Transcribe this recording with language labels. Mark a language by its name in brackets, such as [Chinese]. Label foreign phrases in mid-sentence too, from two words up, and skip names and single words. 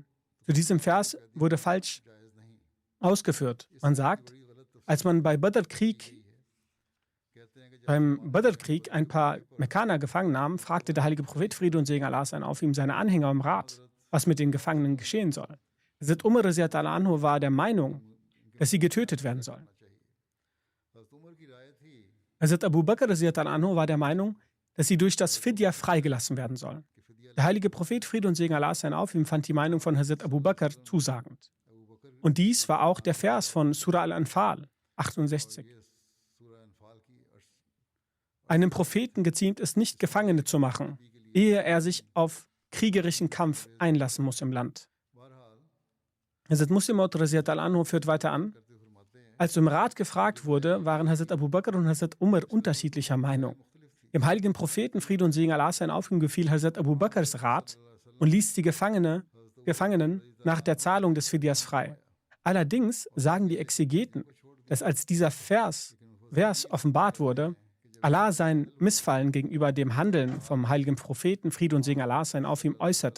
[German] Zu diesem Vers wurde falsch ausgeführt. Man sagt, als man beim Badr-Krieg ein paar Mekkaner gefangen nahm, fragte der heilige Prophet Friede und Segen Allah sein auf ihm seine Anhänger im Rat, was mit den Gefangenen geschehen soll. Hazrat Umar [Arabic] رضي الله عنه [German] war der Meinung, dass sie getötet werden sollen. Hazrat Abu Bakr [Arabic] رضي الله عنه [German] war der Meinung, dass sie durch das Fidya freigelassen werden sollen. Der heilige Prophet Friede und Segen Allah sein auf ihm fand die Meinung von Hazrat Abu Bakr zusagend. Und dies war auch der Vers von Surah Al-Anfal 68. Einem Propheten geziemt es nicht, Gefangene zu machen, ehe er sich auf kriegerischen Kampf einlassen muss im Land. Hazrat Muslim Maud [Arabic] رضي الله عنه [German] führt weiter an: Als im Rat gefragt wurde, waren Hazrat Abu Bakr und Hazrat Umar unterschiedlicher Meinung. Dem heiligen Propheten Friede und Segen Allah sein auf ihm gefiel Hazrat Abu Bakrs Rat und ließ die Gefangenen nach der Zahlung des Fidyas frei. Allerdings sagen die Exegeten, dass als dieser Vers offenbart wurde, Allah sein Missfallen gegenüber dem Handeln vom heiligen Propheten Friede und Segen Allah sein auf ihm äußerte.